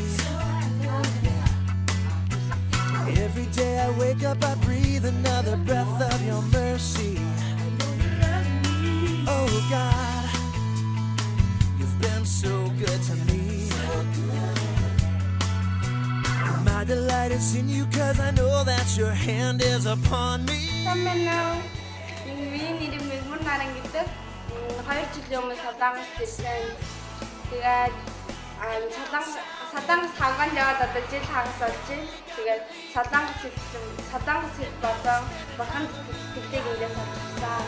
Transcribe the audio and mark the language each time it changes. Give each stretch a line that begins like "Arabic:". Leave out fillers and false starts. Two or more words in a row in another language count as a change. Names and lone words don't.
English: Every day I wake up, I breathe another breath of your mercy. Oh God, you've been so good to me. My delight is in you, 'cause I know that your hand is upon me.
Mongolian: Солонгос хавганд яваад одоо жил хагас болж байна. Тэгээд солонгос хэл болон бахан хэлийг ингээд сурсан.